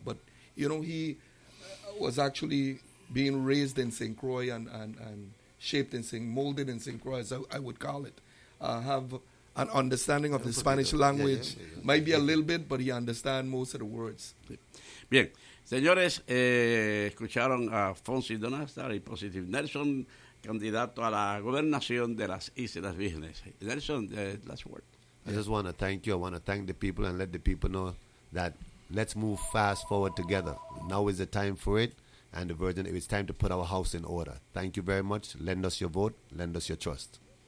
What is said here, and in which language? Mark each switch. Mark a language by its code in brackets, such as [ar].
[en] But, you know, he was actually being raised in St. Croix and shaped in St. molded in St. Croix, as I would call it. Have an understanding of the Spanish language. Might be a little bit, but he understands most of the words. [es] Bien. Señores, escucharon a Fonsi Donastar y Positive Nelson, candidato a la gobernación de las Islas Vírgenes. [en] Nelson, last word. I just want to thank you. I want to thank the people and let the people know that let's move fast forward together. Now is the time for it, and the Virgin, it's time to put our house in order. Thank you very much. Lend us your vote. Lend us your trust.